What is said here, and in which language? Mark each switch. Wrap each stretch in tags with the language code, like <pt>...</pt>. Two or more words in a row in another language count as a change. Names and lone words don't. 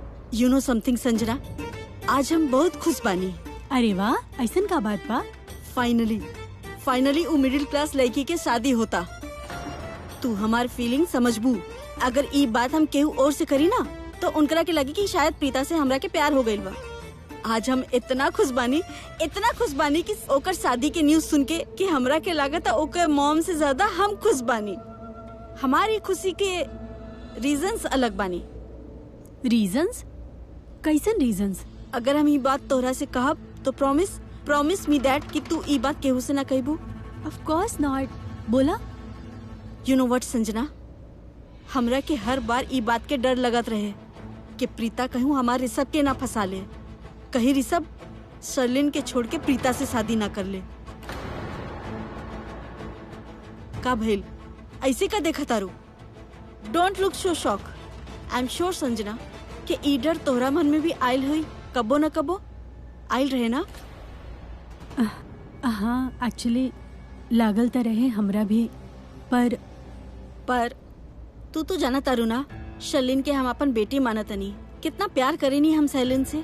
<en>you know something</en> <bho>संजना, आज हम बहुत खुश बानी। अरे वाह, ऐसन का बात बा? फाइनली वो</bho> <en>middle class</en> <bho>लड़की के शादी होता। तू हमार फीलिंग समझबू। अगर ई बात हम केहू और से करी ना तो उनकरा के लगी कि शायद प्रीता से हमरा के प्यार हो गइल बा। आज हम इतना खुश बानी कि ओकर शादी के न्यूज सुन के कि हमरा के लागत ओकर मॉम से ज्यादा हम खुश बानी। हमारी खुशी के रीजंस अलग बानी। रीजंस? कैसन रीजंस? अगर हम ई बात तोहरा से कहब तो</bho> <en>promise me that</en> <bho>कि तू ई बात केहू से ना कहबू।</bho> <en>of course not. बोला। you know what</en> <bho>संजना, हमरा के हर बार ई बात के डर लगत रहे कि प्रीता कहूँ हमारे ऋषभ के ना फंसा ले, कहीं ऋषभ शर्लिन के छोड़ के प्रीता से शादी ना कर ले। का भइल, ऐसे का देखा तारू?</bho> <en>don't look so shock. I am sure</en> <bho>संजना कि ई डर तोहरा मन में भी आयल हुई, कबो न कबो आयल रहे ना। हाँ, एक्चुअली लागल तो रहे हमरा भी, पर तू तो जाना तारू ना, शर्लिन के हम अपन बेटी मानतनी, कितना प्यार करेनी हम शर्लिन से।</bho>